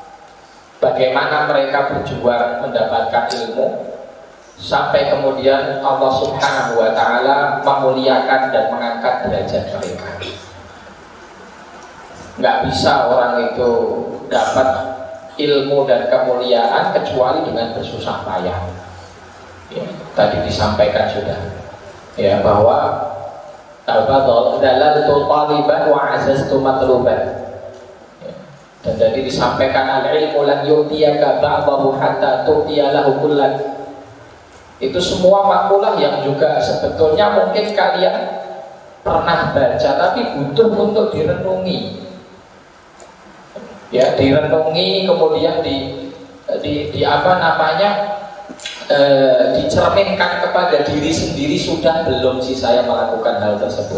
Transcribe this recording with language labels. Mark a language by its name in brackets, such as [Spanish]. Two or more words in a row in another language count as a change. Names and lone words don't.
[Indonesian] Bagaimana mereka berjuang mendapatkan ilmu, sampai kemudian Allah Subhanahu wa Ta'ala memuliakan dan mengangkat derajat mereka. Nggak bisa orang itu dapat ilmu dan kemuliaan kecuali dengan bersusah payah. Ya, tadi disampaikan sudah, ya, bahwa [Arabic] ذللت طالبا وعززت مطلوبا. [Indonesian] Dan tadi disampaikan [Arabic] العلم لن يعطيك بعضه حتى تعطي له كلا. [Indonesian] Itu semua makalah yang juga sebetulnya mungkin kalian pernah baca tapi butuh untuk direnungi. Ya, direnungi kemudian di apa namanya? Dicerminkan kepada diri sendiri, sudah belum sih saya melakukan hal tersebut.